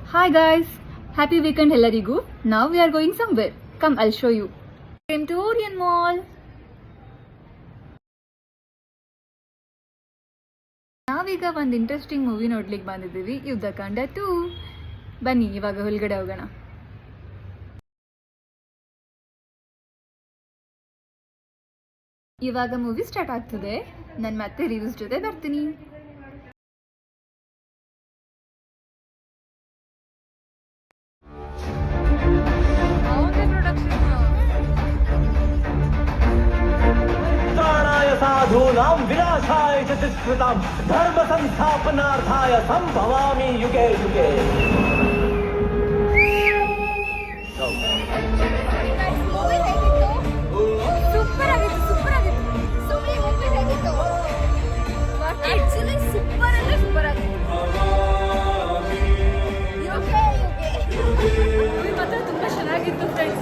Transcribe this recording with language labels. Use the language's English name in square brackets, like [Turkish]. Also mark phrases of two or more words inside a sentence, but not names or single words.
[English] Hi guys, happy weekend ಎಲ್ಲರಿಗೂ. Now we are going somewhere. Come, I'll show you. Came to Orion Mall. [Kannada] ನಾವೀಗ ಒಂದು [English] interesting movie [Kannada] ನೋಡ್ಲಿಕ್ಕೆ ಬಂದಿದ್ದೀವಿ, ಯುದ್ಧಕಾಂಡ 2. ಬನ್ನಿ ಇವಾಗ ಹೊರಗಡೆ ಹೋಗೋಣ. ಇವಾಗ [English] movie start [Kannada] ಆಗ್ತದೆ. ನಾನು ಮತ್ತೆ ರಿವ್ಯೂಸ್ ಜೊತೆ ಬರ್ತೀನಿ. [Sanskrit] साधूनां विनाशाय च दुष्कृतां धर्म संस्थापनार्थाय संभवामि युगे युगे. [Kannada] ಸೂಪರ್ ಆಗಿತ್ತು [English] actually super [Kannada] ಅಂದ್ರೆ ಸೂಪರ್ ಆಗಿತ್ತು. ಮೂವಿ ಮಾತ್ರ ತುಂಬಾ ಚೆನ್ನಾಗಿತ್ತು ಫ್ರೆಂಡ್ಸ್.